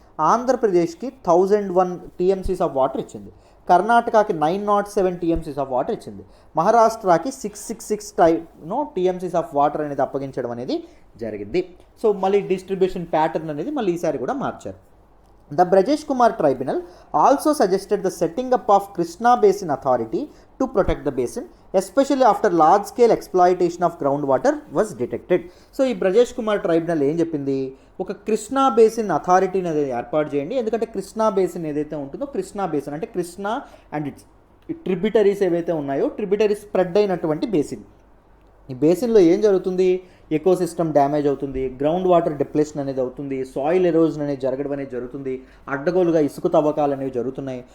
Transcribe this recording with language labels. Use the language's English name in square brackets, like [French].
[Telugu] ఆంధ్రప్రదేశ్కి 1001 TMCs of water ఇచ్చింది, కర్ణాటకకి 907 TMCs of water ఇచ్చింది, మహారాష్ట్రకి 666 TMCs ఆఫ్ వాటర్ అనేది అప్పగించడం అనేది జరిగింది. సో మళ్ళీ డిస్ట్రిబ్యూషన్ ప్యాటర్న్ అనేది మళ్ళీ ఈసారి కూడా మార్చారు. [English] The Brajesh Kumar Tribunal also suggested the setting up of Krishna Basin Authority to protect the basin, especially after large-scale exploitation of groundwater was detected. [Telugu] So, ఈ బ్రజేష్ కుమార్ ట్రైబ్యునల్ ఏం చెప్పింది? ఒక కృష్ణా బేసిన్ అథారిటీని అనేది ఏర్పాటు చేయండి. ఎందుకంటే కృష్ణా బేసిన్ ఏదైతే ఉంటుందో, కృష్ణా బేసిన్ అంటే [English] Krishna and its tributaries [Telugu] ఏవైతే ఉన్నాయో, ట్రిబ్యూటరీస్ స్ప్రెడ్ అయినటువంటి బేసిన్. ఈ బేసిన్లో ఏం జరుగుతుంది? ఎకోసిస్టమ్ డ్యామేజ్ అవుతుంది, గ్రౌండ్ వాటర్ డిప్లేషన్ అనేది అవుతుంది, సాయిల్ ఎరోజన్ అనేది జరగడం అనేది జరుగుతుంది, అడ్డగోలుగా ఇసుక తవ్వకాలు అనేవి జరుగుతున్నాయి.